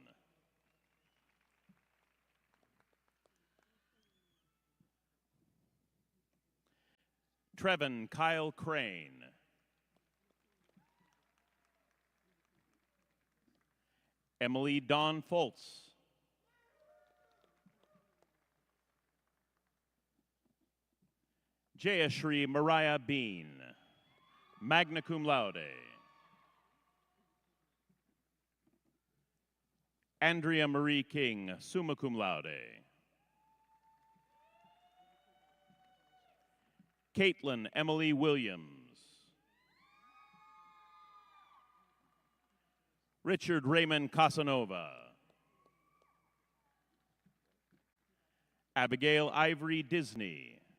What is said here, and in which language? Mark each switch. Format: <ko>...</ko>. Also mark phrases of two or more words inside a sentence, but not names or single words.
<en>Trevin Kyle Crane. Emily Dawn Foltz. Jayashri Mariah Bean,</en> <la>magna cum laude.</la> <en>Andrea Marie King,</en> <la>summa cum laude.</la> <en>Caitlin Emily Williams. Richard Raymond Casanova. Abigail Ivory Disney.</en>